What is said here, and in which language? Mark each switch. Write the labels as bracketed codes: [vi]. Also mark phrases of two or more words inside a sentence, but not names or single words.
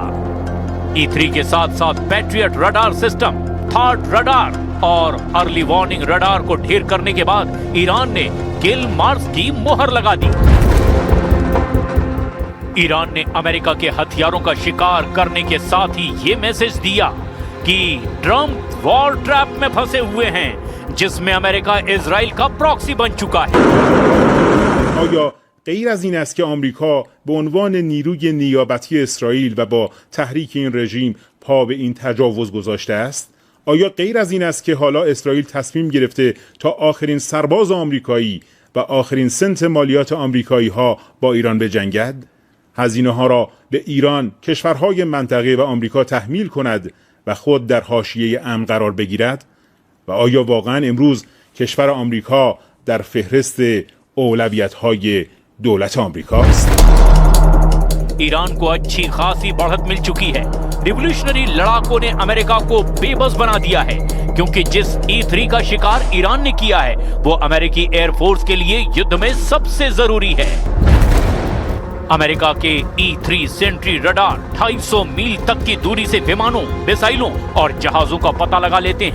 [hi] E3 के साथ साथ [en] Patriot radar system, third radar [hi] और [en] early warning radar [hi] को ढेर करने के बाद ईरान ने [en] kill marks [hi] की मोहर लगा दी। ईरान ने अमेरिका के हथियारों का शिकार करने के साथ ही ये मैसेज दिया कि ट्रंप [en] war trap [hi] में फंसे हुए हैं, जिसमें अमेरिका इजराइल का प्रॉक्सी बन चुका है। [fa] آیا غیر از این است که آمریکا به عنوان نیروی نیابتی اسرائیل و با تحریک این رژیم پا به این تجاوز گذاشته است؟ آیا غیر از این است که حالا اسرائیل تصمیم گرفته تا آخرین سرباز آمریکایی و آخرین سنت مالیات آمریکایی ها با ایران بجنگد؟ هزینه ها را به ایران، کشورهای منطقه و آمریکا تحمیل کند و خود در حاشیه امن قرار بگیرد؟ و آیا واقعا امروز کشور آمریکا در فهرست اولویت‌های دولت آمریکا است؟ [hi] ईरान को अच्छी खासी बढ़त मिल चुकी है। रिवोल्यूशनरी लड़ाकों ने अमेरिका को बेबस बना दिया है, क्योंकि जिस E3 का शिकार ईरान ने किया है वो अमेरिकी एयरफोर्स के लिए युद्ध में सबसे जरूरी है। अमेरिका के E3 सेंट्री रडार 250 मील तक की दूरी से विमानों, मिसाइलों और जहाजों का पता लगा लेते हैं।